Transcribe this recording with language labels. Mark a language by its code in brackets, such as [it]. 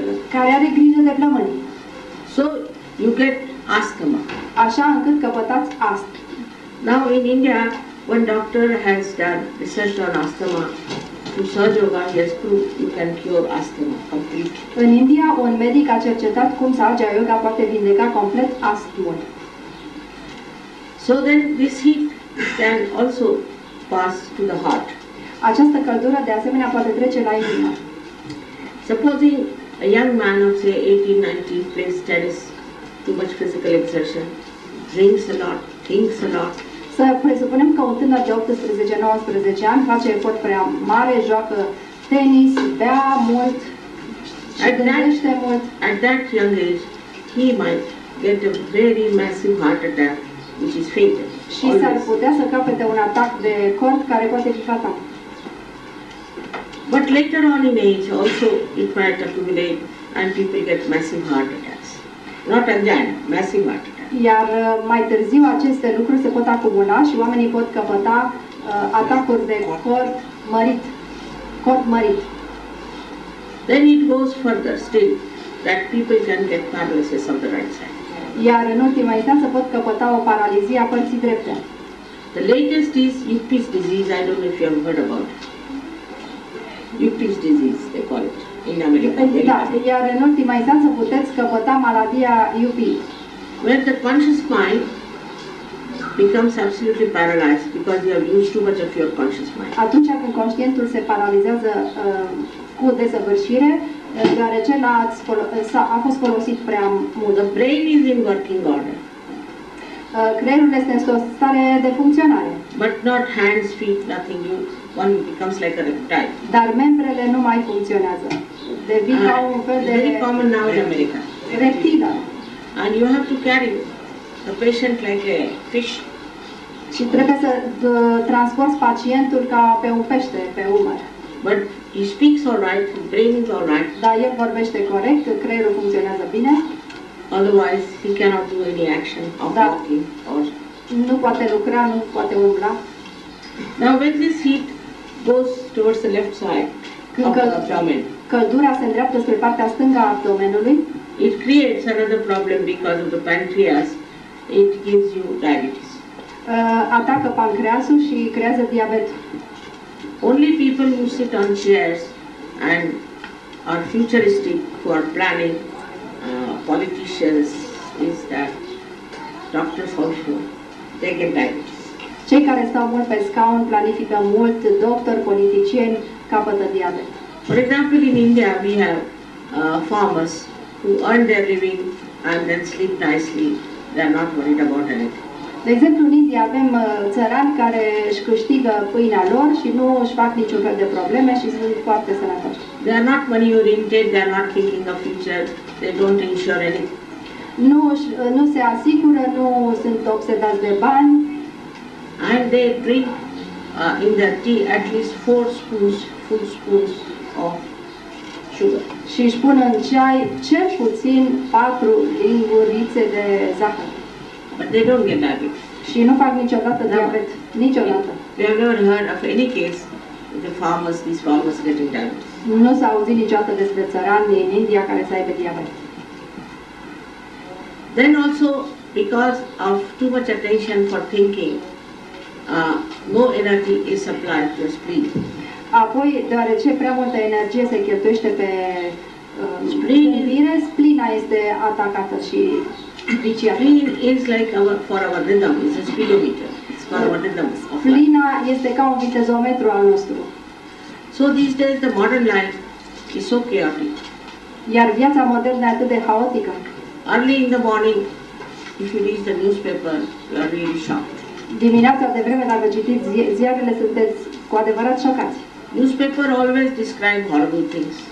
[ro] care are grijă de plămâni. [en] So you get asthma. [ro] Așa încât căpătați astm. [en] Now in India, one doctor has done research on asthma. Through Sahaja Yoga, he has proved you can cure asthma completely. [ro] În India, un medic a cercetat cum Sahaja Yoga poate vindeca complet astmul. [en] So then this heat can also pass to the heart. [ro] Această căldură de asemenea poate trece la inimă. [en] Supposing a young man of say 18-19 plays tennis, too much physical exertion, drinks a lot, thinks a lot. [ro] Să presupunem că un tânăr de 18-19 ani face efort prea mare, joacă tenis, bea mult și gândește mult. [en] At that young age, he might get a very massive heart attack, which is fatal. [ro] Și s-ar putea să capete un atac de cord care poate fi fatal. [en] But later on in age also it might accumulate and people get massive heart attacks. Not angina, massive heart attacks. [ro] Iar mai târziu aceste lucruri se pot acumula și oamenii pot căpăta atacuri de cord mărit. [en] Then it goes further still that people can get paralysis of the right side. [ro] Iar în ultima instanță pot căpăta o paralizie a părții drepte. [en] The latest is Yuppies disease. I don't know if you have heard about it. Yuppies disease, they call it in America. [ro] Da, iar în ultima instanță puteți căpăta maladia Yuppie, [en] Where the conscious mind becomes absolutely paralyzed because you have used too much of your conscious mind. [ro] atunci când conștientul se paralizează cu desăvârșire, deoarece a fost folosit prea mult. [en] The brain is in working order, [ro] Creierul este în o stare de funcționare, [en] but not hands, feet, nothing. One becomes like a reptile. [ro] dar membrele nu mai funcționează. Devin ca un fel [en] It's [ro] de [en] very common now in America. [ro] reptilă. [en] And you have to carry the patient like a fish. [ro] Și trebuie să transporti pacientul ca pe un pește, pe umăr. [en] But he speaks all right, his brain is all right. [ro] Dar el vorbește corect, creierul funcționează bine, [en] Otherwise, he cannot do any action of [ro] Da. [en] walking or. [ro] nu poate lucra, nu poate umbla. [en] Now, when this heat goes towards the left side of the abdomen, [ro] Căldura se îndreaptă spre partea stângă a abdomenului, [en] it creates another problem because of the pancreas. It gives you diabetes. [ro] atacă pancreasul și creează diabet. [en] Only people who sit on chairs and are futuristic, who are planning, politicians, is that doctors also, they get diabetes. [ro] Cei care stau mult pe scaun, planifică mult, doctori, politicieni, capătă diabet. [en] For example, in India we have farmers who earn their living and then sleep nicely. They are not worried about anything. [ro] De exemplu, în India avem țărani care își câștigă pâinea lor și nu își fac niciun fel de probleme și sunt foarte sănătoși. [en] They are not money oriented, they are not thinking of future, they don't insure anything. [ro] Nu se asigură, nu sunt obsedați de bani [en] And they drink in their tea at least 4 full spoons of sugar. [ro] și își pun în ceai cel puțin 4 lingurițe de zahăr. But they don't get diabetes. Și nu fac niciodată diabet. Niciodată. [en] We have never heard of any case of these farmers getting diabetes. [ro] Nu s-a auzit niciodată despre țărani în India care să aibă diabet. [en] Then also, because of too much attention for thinking, no energy is supplied to the spleen. [ro] Apoi, deoarece prea multă energie se cheltuiește pe [en] Spleen. [ro] gândire, splina este atacată și viciată. [en] Spleen is like for our rhythm, it's a speedometer. It's for our rhythm of life. [ro] Splina este ca un vitezometru al nostru. [en] So these days the modern life is so chaotic. [ro] Iar viața modernă e atât de haotică. [en] Early in the morning, if you read the newspaper, you are really shocked. [ro] Dimineața de vreme, dacă citiți ziarele, sunteți cu adevărat șocați. [en] Newspaper always describe horrible things.